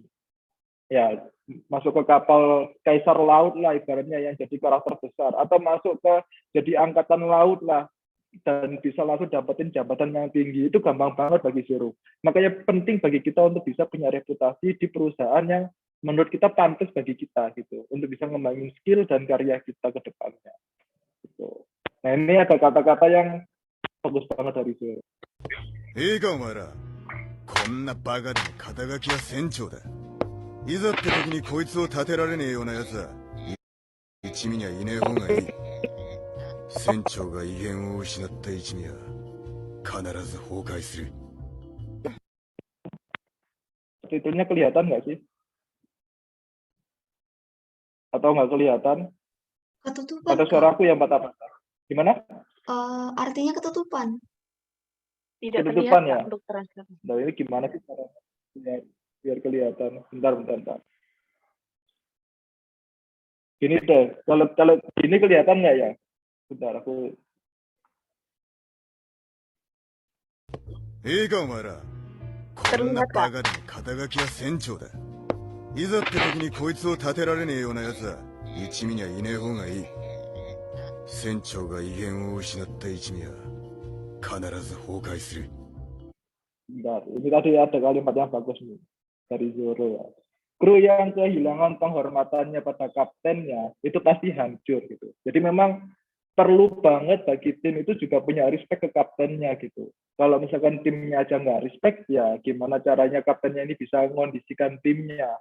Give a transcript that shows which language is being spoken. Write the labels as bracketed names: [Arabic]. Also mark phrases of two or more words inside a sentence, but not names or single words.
[Indonesian] Ya, masuk ke kapal Kaisar Laut lah ibaratnya yang jadi karakter besar, atau masuk ke jadi angkatan laut lah dan bisa langsung dapetin jabatan yang tinggi, itu gampang banget bagi Zoro. Makanya penting bagi kita untuk bisa punya reputasi di perusahaan yang menurut kita pantas bagi kita gitu, untuk bisa ngembangin skill dan karya kita ke depannya. Gitu. Nah ini ada kata-kata yang bagus banget dari Zoro. [Japanese] いいかお前ら、こんなバカでも肩書きは船長だ。いざって時にこいつを立てられねえようなやつは一味にはいねえ方がいい。船長が威厳を失った一味は必ず崩壊する。 [Indonesian] Titelnya kelihatan nggak sih? Atau nggak kelihatan? Ketutupan. Ada suara aku yang patah-patah. Gimana? Artinya ketutupan. Tidak Ketutupan terlihat ya? Kak, untuk translate. Nah ini gimana sih caranya biar kelihatan? Bentar. Gini deh, kalau gini kelihatan nggak ya? Bentar, aku... [Japanese] いいかお前ら、こんなバカでも肩書きは船長だ。いざって時にこいつを立てられねえようなやつは一味にはいねえ方がいい。船長が威厳を失った一味は必ず崩壊する。 [Indonesian] Bentar, ini tadi ada kalimat yang bagus nih dari Zoro ya. Kru yang kehilangan penghormatannya pada kaptennya itu pasti hancur gitu. Jadi memang perlu banget bagi tim itu juga punya respect ke kaptennya gitu. Kalau misalkan timnya aja nggak respect, ya gimana caranya kaptennya ini bisa mengondisikan timnya.